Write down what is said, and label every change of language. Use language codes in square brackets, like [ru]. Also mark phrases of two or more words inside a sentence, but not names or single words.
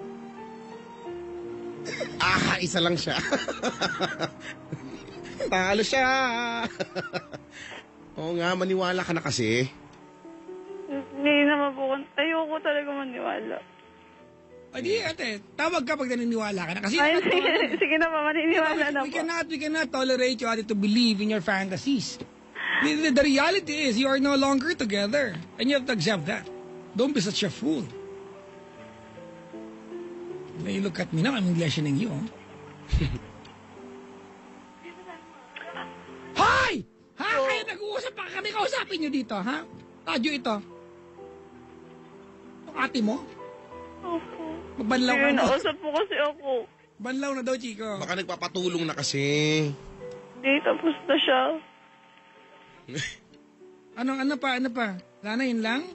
[tl] Isa lang siya. Talo siya. Oo nga, maniwala ka na kasi. Hindi naman po. Ayoko talaga maniwala. O di, ate, tawag ka pag naniniwala ka na. Kasi Ay, sige na pa, maniniwala na [en] we [tl] po. [en] cannot tolerate you, ate, to believe in your fantasies. The reality is, you are no longer together. And you have to accept that. Don't be such a fool. Now you look at me now, I'm questioning you. [tl] Oh. Hoy! Ha? Kaya nag-uusap pa kami, kausapin nyo dito, ha? Radyo ito. Yung ate mo? Opo. Magbanlaw Sige, ka na. nausap po kasi ako. Banlaw na daw, Chico. Baka nagpapatulong na kasi. Hindi, tapos na siya. Ano pa? Wala na, yun lang?